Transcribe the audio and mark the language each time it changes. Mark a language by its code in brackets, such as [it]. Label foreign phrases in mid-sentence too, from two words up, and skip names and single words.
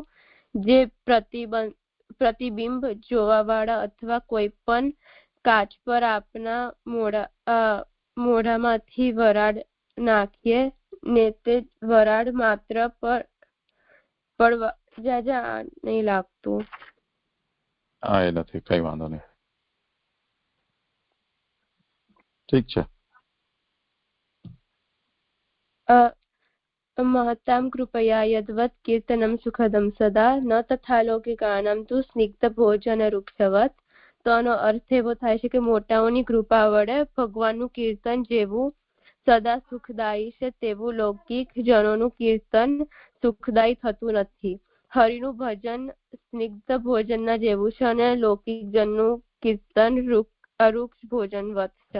[gu] જે પ્રતિબિંબ જોવાવાળા અથવા કોઈ પણ કાચ પર આપના મોઢામાંથી વરાળ નાખીએ ને તે વરાળ માત્ર પણ નહીં લાગતું. હા, એ નથી, કઈ વાંધો નહીં, ઠીક છે. [sa] महतां कृपया यद्वत् कीर्तनं सुखदं सदा न तथा लौकिकानां तु स्निग्धभोजनरुक्षवत्. [gu] તો આનો અર્થ એવો થાય છે કે મોટાઓની કૃપા વડે ભગવાનનું કીર્તન જેવું સદા સુખદાયી છે તેવું લૌકિક જનોનું કીર્તન સુખદાયી થતું નથી. હરિનું ભજન સ્નિગ્ધ ભોજનના જેવું છે અને લૌકિક જનનું કીર્તન અરુક્ષ ભોજન વત છે.